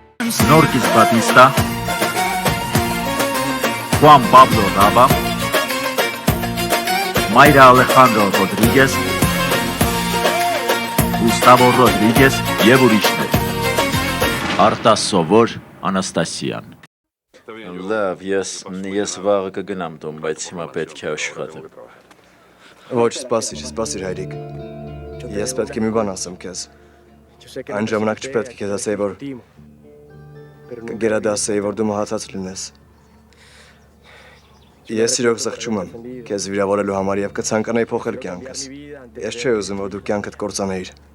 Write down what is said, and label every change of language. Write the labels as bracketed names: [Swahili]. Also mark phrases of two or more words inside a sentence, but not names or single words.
[Armenian] Norquis Batista, Juan Pablo Raba, Mayra Alejandro Rodríguez, Gustavo Rodríguez եւ ուրիշներ։ Արտաս Սովոր, Անաստասիան։ Լավ, ես վաղը կգնամ տուն, բայց հիմա պետք է աշխատեմ։ Ոչ, սպասիր հայրիկ։ Ես պետք է մի բան ասեմ քեզ։ Այն ժամանակ չպետք է քեզ ասեի, որ կգերադասեի, որ դու մահացած լինես։ Ես իրոք զղջում եմ քեզ վիրավորելու համար եւ կցանկանայի փոխել կյանքս։ Ես չէի ուզում, որ դու կյանքդ կործանեիր։